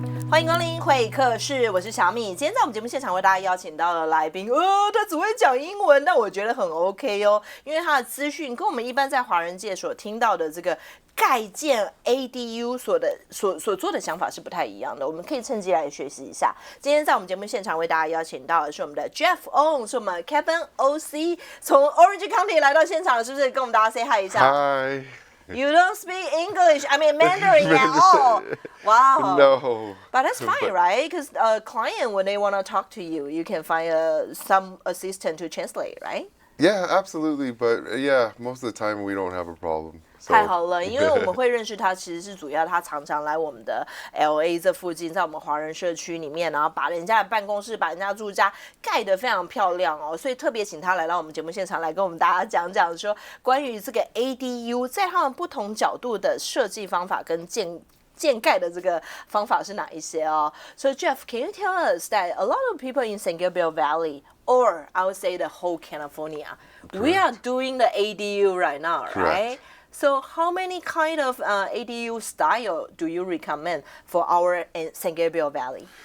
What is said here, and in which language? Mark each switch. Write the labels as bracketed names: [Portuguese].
[Chinese] 欢迎光临会客室，我是小米。今天在我们节目现场为大家邀请到了来宾，他只会讲英文，但我觉得很 OK 哦，因为他的资讯跟我们一般在华人界所听到的这个盖建 ADU 所做的想法是不太一样的，我们可以趁机来学习一下。今天在我们节目现场为大家邀请到的是我们的 Jeff Ong， 是我们 Cabinets OC 从 Orange County 来到现场，是不是跟我们大家 [English] say hi [Chinese] 一下 [English] ？Hi。You don't speak English, I mean Mandarin at all. Wow. No. But that's fine, right? Because a client, when they want to talk to you, you can find some assistant to translate, right? Yeah, absolutely. But yeah, most of the time we don't have a problem. [Chinese] 太好了，因为我们会认识他，其实是主要他常常来我们的 LA 这附近，在我们华人社区里面，然后把人家的办公室、把人家住家盖得非常漂亮哦，所以特别请他来到我们节目现场，来跟我们大家讲讲说关于这个 ADU 在他们不同角度的设计方法跟建盖的这个方法是哪一些哦。 [English] So Jeff, can you tell us that a lot of people in San Gabriel Valley, or I would say the whole California, we are doing the ADU right now, right? So how many kind of ADU style do you recommend for our San Gabriel Valley?